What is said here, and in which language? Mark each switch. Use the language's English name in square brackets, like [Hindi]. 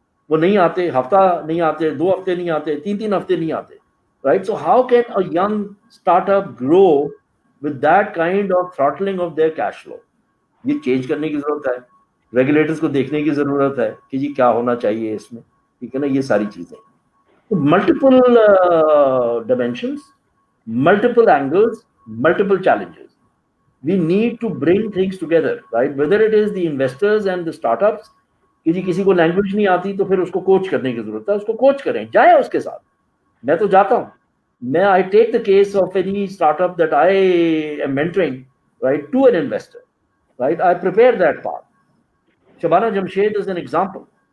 [Urdu] وہ نہیں آتے, ہفتہ نہیں آتے, 2 ہفتے نہیں آتے, 3 ہفتے نہیں آتے, right. [English] So how can a young startup grow with that kind of throttling of their cash flow? [Urdu] یہ چینج کرنے کی ضرورت ہے. ریگولیٹرز کو دیکھنے کی ضرورت ہے کہ جی کیا ہونا چاہیے اس میں, ٹھیک ہے نا. یہ ساری چیزیں multiple dimensions, multiple angles, multiple challenges. [English] We need to bring things together, right? Whether it is the investors and the startups, [Urdu] کسی کو لینگویج نہیں آتی تو پھر اس کو کوچ کرنے کی ضرورت ہے. اس کو کوچ کریں, جائیں اس کے ساتھ. میں تو جاتا ہوں, میں [English] I take the case of any startup that I am mentoring, right, to an investor, right? I prepare that part. Shabana Jamshed is an example.